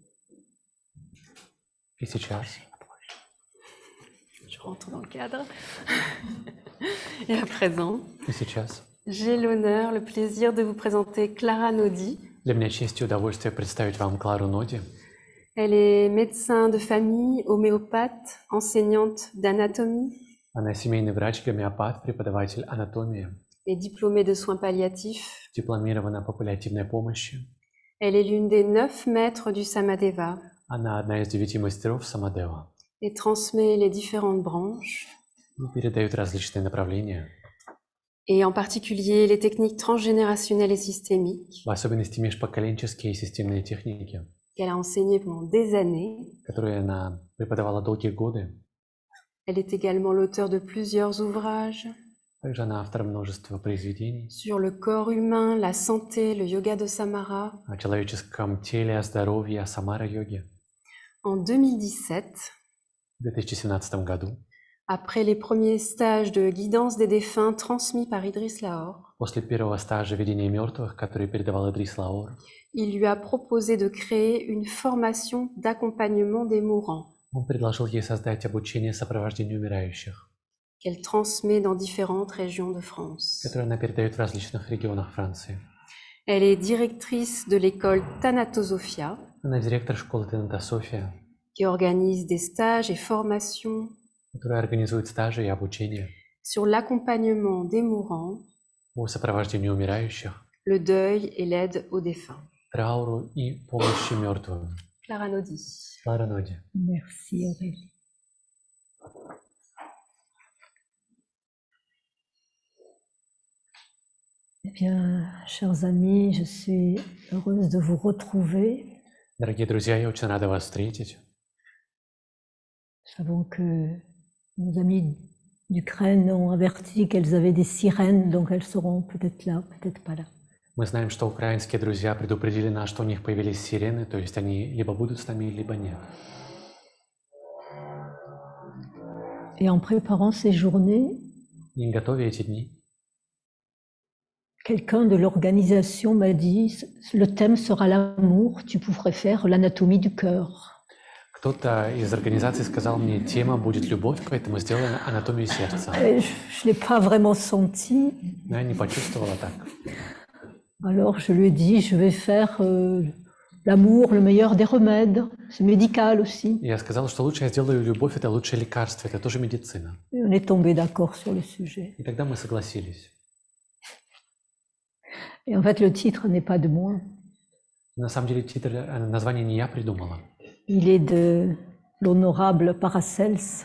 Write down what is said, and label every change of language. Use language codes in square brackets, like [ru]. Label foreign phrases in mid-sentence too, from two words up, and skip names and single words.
[ru] И сейчас [fr] je rentre dans le cadre. Et à présent, [ru] И сейчас [fr] j'ai l'honneur, le plaisir de vous présenter Clara Nodi. [ru] для меня честь и удовольствие представить вам Клару Ноди. [fr] Elle est médecin de famille, homéopathe, enseignante d'anatomie [ru] Она семейный врач, гомеопат, преподаватель анатомии, [fr] et diplômée de soins palliatifs. [ru] дипломирована по паллиативной помощи. [fr] Elle est l'une des 9 maîtres du Samadeva [ru] Она одна из 9 мастеров Самадева [fr] et transmet les différentes branches, [ru] и передает различные направления, [fr] et en particulier les techniques transgénérationnelles et systémiques [ru] в особенности межпоколенческие и системные техники, [fr] qu'elle a enseignées pendant des années. [ru] которые она преподавала долгие годы. [fr] Elle est également l'auteur de plusieurs ouvrages [ru] Также она автор множества произведений [fr] sur le corps humain, la santé, le yoga de Samara. [ru] о человеческом теле, о здоровье, о самара-йоге. [fr] En 2017, [ru] В 2017 году, [fr] après les premiers stages de guidance des défunts transmis par Idriss Lahore, [ru] после первого стажа ведения мертвых, который передавал Идрис Лаор, [fr] il lui a proposé de créer une formation d'accompagnement des mourants. [ru] он предложил ей создать обучение сопровождению умирающих. [fr] qu'elle transmet dans différentes régions de France. [ru] которую она передает в различных регионах Франции. [fr] Elle est directrice de l'école Thanatosophia, [ru] Она директор школы Тенатософия, [fr] qui organise des stages et formations [ru] которая организует стажи и обучение [fr] sur l'accompagnement des mourants, [ru] по сопровождению умирающих, [fr] le deuil et l'aide aux défunts. [ru] трауру и помощи мертвым. [fr] Clara Nodi. [ru] Клара Ноди. [fr] Merci Aurélie. Eh bien, chers amis, je suis heureuse de vous retrouver. [ru] Дорогие друзья, я очень рада вас встретить. [fr] Nous savons que nos amis d'Ukraine ont averti qu'elles avaient des sirènes, donc elles seront peut-être là, peut-être pas là. [ru] Мы знаем, что украинские друзья предупредили нас, что у них появились сирены, то есть они либо будут с нами, либо нет. [fr] Et en préparant ces journées, [ru] И готовя эти дни, [fr] quelqu'un de l'organisation m'a dit, le thème sera l'amour, tu pourrais faire l'anatomie du cœur. [ru] кто-то из организации сказал мне, тема будет любовь, поэтому сделаем анатомию сердца. [fr] Et je ne l'ai pas vraiment senti. [ru] Но я не почувствовала так. [fr] Alors je lui ai dit, je vais faire l'amour, le meilleur des remèdes. C'est médical aussi. [ru] Я сказал, что лучше я сделаю любовь, это лучшее лекарство, это тоже медицина. [fr] Et on est tombé d'accord sur le sujet. [ru] И тогда мы согласились. [fr] Et en fait, le titre n'est pas de moi. [ru] На самом деле название не я придумала. [fr] Il est de l'honorable Paracelse,